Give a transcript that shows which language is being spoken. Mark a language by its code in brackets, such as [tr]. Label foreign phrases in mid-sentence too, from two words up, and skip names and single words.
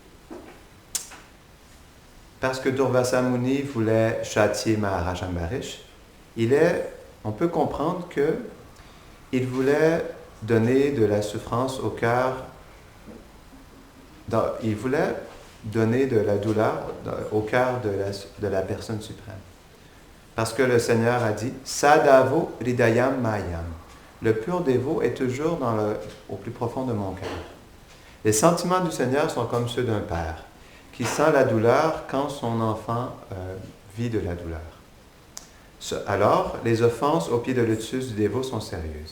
[fr] Parce que Durvasa Muni voulait châtier Maharaj Ambarish, on peut comprendre que il voulait donner de la souffrance au cœur, il voulait donner de la douleur au cœur de la personne suprême. Parce que le Seigneur a dit « [sa] Sadavo ridayam mayam ». [fr] Le pur dévot est toujours au plus profond de mon cœur. Les sentiments du Seigneur sont comme ceux d'un père qui sent la douleur quand son enfant vit de la douleur. Alors, les offenses au pied de lotus du dévot sont sérieuses.